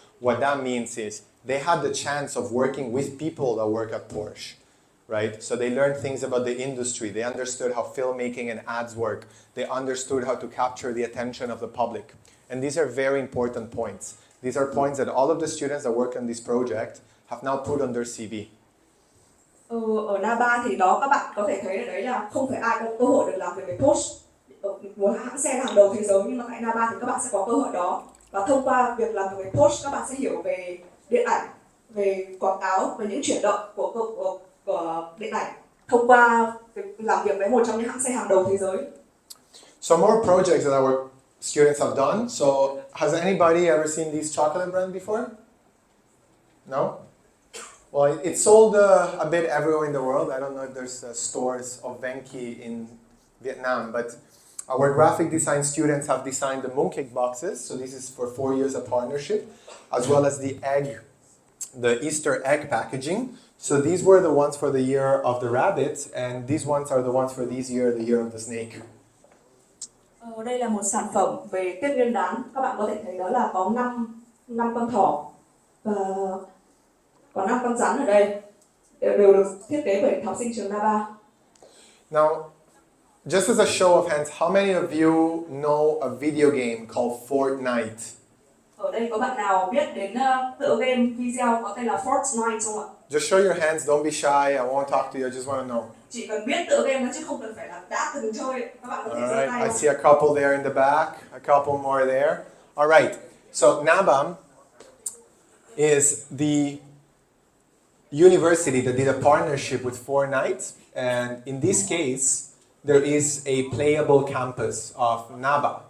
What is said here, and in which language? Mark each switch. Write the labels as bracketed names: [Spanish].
[English] What that means is they had the chance of working with people that work at Porsche, right? So they learned things about the industry. They understood how filmmaking and ads work. They understood how to capture the attention of the public. And these are very important points. These are points that all of the students that work on this project have now put on their CV. [Vietnamese] Ở Naba thì đó các bạn có thể thấy là đấy là không phải ai có cơ hội được làm việc với Porsche, một hãng xe hàng đầu thế giới, nhưng mà tại Naba thì các bạn sẽ có cơ hội đó. Và thông qua việc làm việc với Porsche, các bạn sẽ hiểu về điện ảnh, về quảng cáo, về những chuyển động của điện ảnh thông qua làm việc với một trong những hãng xe hàng đầu thế giới. [English] So more projects that our students have done. So has anybody ever seen these chocolate brands before? No? Well, it's sold a bit everywhere in the world. I don't know if there's stores of Venki in Vietnam, but our graphic design students have designed the mooncake boxes. So this is for 4 years of partnership, as well as the Easter egg packaging. So these were the ones for the year of the rabbit, and these ones are the ones for this year, the year of the snake. [Vietnamese] Đây là một sản phẩm về Tết Nguyên đán. Các bạn có thể thấy đó là có 5 con thỏ và có 5 con rắn ở đây, đều được thiết kế bởi học sinh trường Naba. [English] Now, just as a show of hands, how many of you know a video game called Fortnite? [Vietnamese] Ở đây có bạn nào biết đến tựa game video có tên là Fortnite không ạ? [English] Just show your hands, don't be shy, I won't talk to you, I just want to know. [Vietnamese] Chỉ cần biết tựa game đó chứ không cần phải là đã từng chơi. Các bạn có thể giơ tay [English] Alright, I [Vietnamese] không? [English] see a couple there in the back, a couple more there. Alright, so Naba is the university that did a partnership with Fortnite, and in this case, there is a playable campus of Naba.